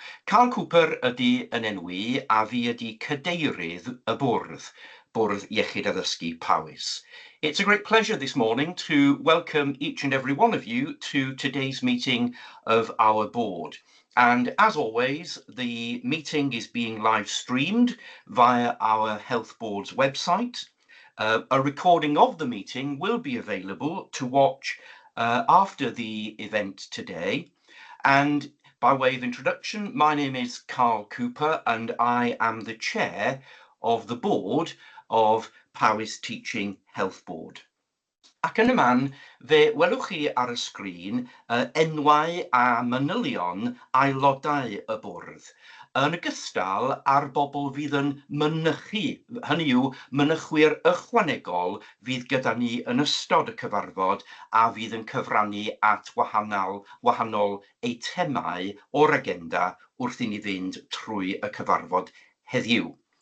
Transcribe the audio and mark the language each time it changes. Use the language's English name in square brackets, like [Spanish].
[Welsh] Carl Cooper ydy yn enwi a fi ydy cadeirydd y bwrdd iechyd addysgu Powys. [English] It's a great pleasure this morning to welcome each and every one of you to today's meeting of our board. And as always, the meeting is being live streamed via our Health Board's website. A recording of the meeting will be available to watch after the event today. And by way of introduction, my name is Carl Cooper and I am the chair of the board of Powys Teaching Health Board. [Welsh] Ac yn y man, fe welwch chi ar y sgrin enwau a manylion aelodau y bwrdd, yn ogystal â'r bobl fydd yn mynychu, hynny yw, mynychwyr ychwanegol fydd gyda ni yn ystod y cyfarfod a fydd yn cyfrannu at wahanol eitemau o'r agenda wrth I ni fynd trwy y cyfarfod heddiw.